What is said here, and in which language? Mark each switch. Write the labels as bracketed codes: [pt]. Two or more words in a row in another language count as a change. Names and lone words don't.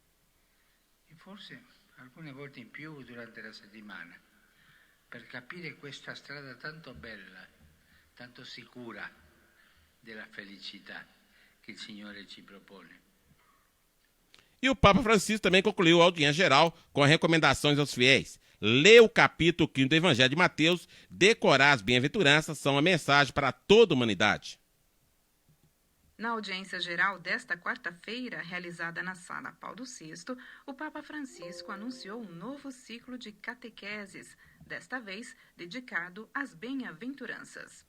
[it] E forse alcune volte in più durante la settimana, per capire questa strada tanto bella, tanto sicura della felicità che il Signore ci propone. [pt] E o Papa Francisco também concluiu a audiência geral com recomendações aos fiéis. Ler o capítulo 5 do Evangelho de Mateus, decorar as bem-aventuranças, são a mensagem para toda a humanidade. Na audiência geral desta quarta-feira, realizada na Sala Paulo VI, o Papa Francisco anunciou um novo ciclo de catequeses, desta vez dedicado às bem-aventuranças.